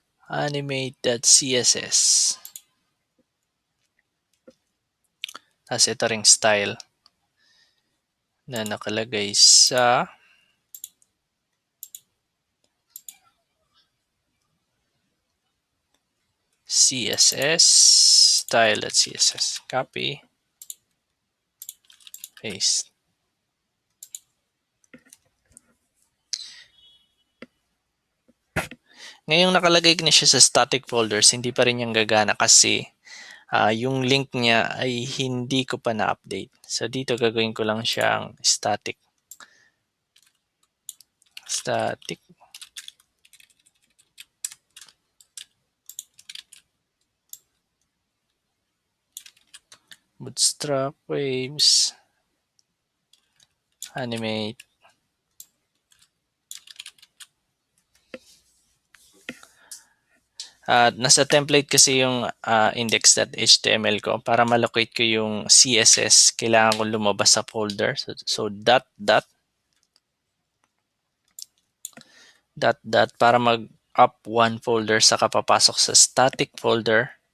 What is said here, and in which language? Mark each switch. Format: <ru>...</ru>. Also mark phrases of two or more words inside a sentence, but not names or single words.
<tl>animate.css. Tapos ito ring style na nakalagay sa CSS style.css.</tl> <en>Copy, paste.</en> <tl>Ngayong nakalagay na siya sa</tl> <en>static folders,</en> <tl>hindi pa rin yung gagana kasi yung link niya ay hindi ko pa na-update. So dito gagawin ko lang siyang static. Static. Bootstrap, waves, animate. Nasa template kasi yung index.html ko. Para malocate ko yung CSS, kailangan ko lumabas sa folder. So dot para mag-up</tl> <en>one folder</en> <tl>saka papasok sa</tl> <en>static folder.</en>